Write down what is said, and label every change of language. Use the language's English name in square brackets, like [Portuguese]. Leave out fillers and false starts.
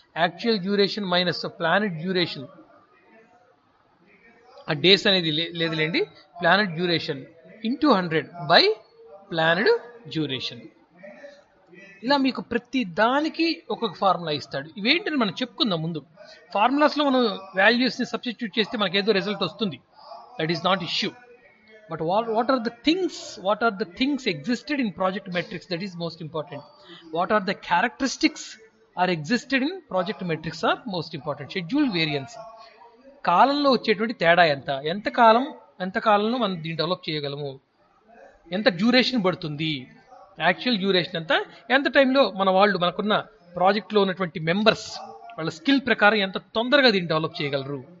[English] actual duration minus planned duration, ఆ days [Telugu] అనేది లేదులేండి, [English] Planned duration into 100 by planned duration. [Telugu] ఇలా మీకు ప్రతి దానికి ఒక్కొక్క ఫార్ములా ఇస్తాడు. ఇవేంటని మనం చెప్పుకుందాం ముందు. ఫార్ములాస్లో మనం వాల్యూస్ని సబ్స్టిట్యూట్ చేస్తే మనకి ఏదో రిజల్ట్ వస్తుంది, [English] That is not issue. But what are the things existed in project metrics, that is most important. What are the characteristics are existed in project metrics are most important. [Telugu] Schedule variance, కాలంలో వచ్చేటువంటి తేడా ఎంత కాలంలో మనం దీన్ని develop చేయగలము, ఎంత duration పడుతుంది, యాక్చువల్ డ్యూరేషన్ ఎంత టైంలో మనకున్న ప్రాజెక్ట్లో ఉన్నటువంటి మెంబర్స్ వాళ్ళ స్కిల్ ప్రకారం ఎంత తొందరగా దీన్ని డెవలప్ చేయగలరు.